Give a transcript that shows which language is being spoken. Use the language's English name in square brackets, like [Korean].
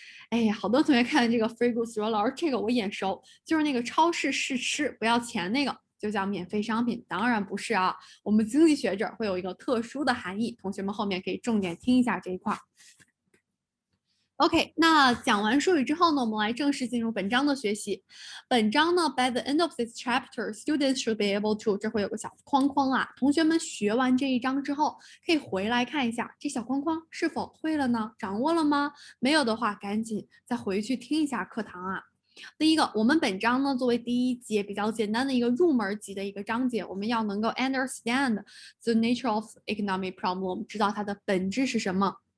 [Chinese] 哎呀，好多同学看这个 free goods 说老师这个我眼熟，就是那个超市试吃不要钱那个，就叫免费商品。当然不是啊，我们经济学这儿会有一个特殊的含义，同学们后面可以重点听一下这一块。 OK，那讲完术语之后呢，我们来正式进入本章的学习。本章呢， [English] by the end of this chapter, students should be able to， [Chinese] 这会有个小框框啊。同学们学完这一章之后，可以回来看一下这小框框是否会了呢？掌握了吗？没有的话，赶紧再回去听一下课堂啊。第一个，我们本章呢作为第一节比较简单的一个入门级的一个章节，我们要能够 [English] understand the nature of economic problem， [Chinese] 知道它的本质是什么。